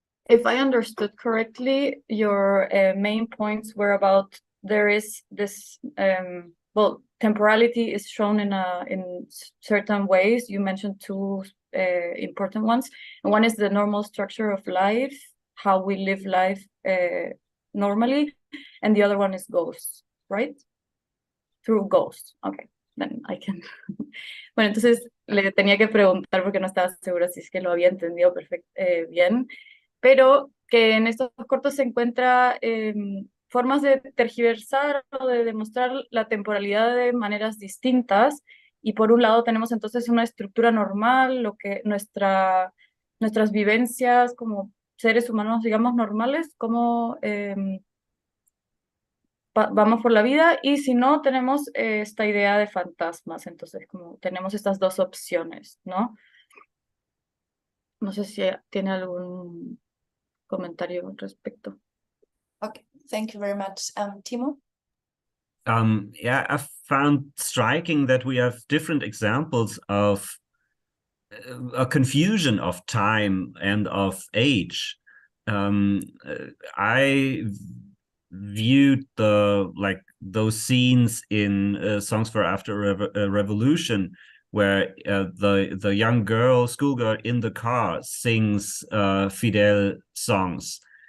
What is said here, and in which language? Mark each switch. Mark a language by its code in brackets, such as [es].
[en] If I understood correctly, your main points were about there is this, well, temporality is shown in certain ways. You mentioned two important ones. And one is the normal structure of life, how we live life normally. And the other one is ghosts, right? Through ghosts. Okay, then I can. [es] Bueno, entonces le tenía que preguntar porque no estaba segura si es que lo había entendido bien. Pero que en estos cortos se encuentra formas de tergiversar o de demostrar la temporalidad de maneras distintas, y por un lado tenemos entonces una estructura normal, lo que nuestras vivencias como seres humanos, digamos, normales, como vamos por la vida, y si no, tenemos esta idea de fantasmas, entonces como tenemos estas dos opciones, ¿no? No sé si tiene algún comentario al respecto. [en] Okay, thank you very much. Timo? Yeah, I found striking that we have different examples of a confusion of time and of age. I viewed those scenes in Songs for After a Revolution, where the young schoolgirl in the car sings Fidel songs.